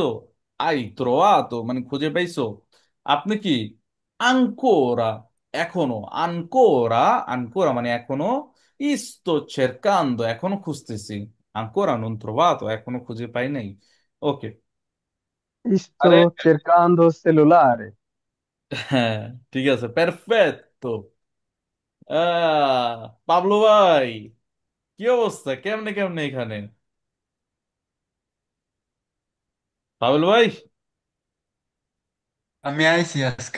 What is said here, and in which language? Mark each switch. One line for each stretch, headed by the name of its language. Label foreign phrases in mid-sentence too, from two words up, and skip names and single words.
Italian: hai trovato
Bangla: মানে খুঁজে পাইছো? আপনি কি আনকোরা, এখনো,
Italian: ancora, ancora
Bangla: মানে এখনো,
Italian: isto cercando
Bangla: এখনো খুঁজতেছি,
Italian: ancora non trovato
Bangla: এখনো খুঁজে পাই নাই। ওকে, আরে
Italian: sto cercando cellulare.
Bangla: হ্যাঁ, ঠিক আছে, পারফেক্টো। পাবলো ভাই, কি অবস্থা, কেমনে কেমনে এখানে? পাবলো ভাই, আমি আইছি আজকা।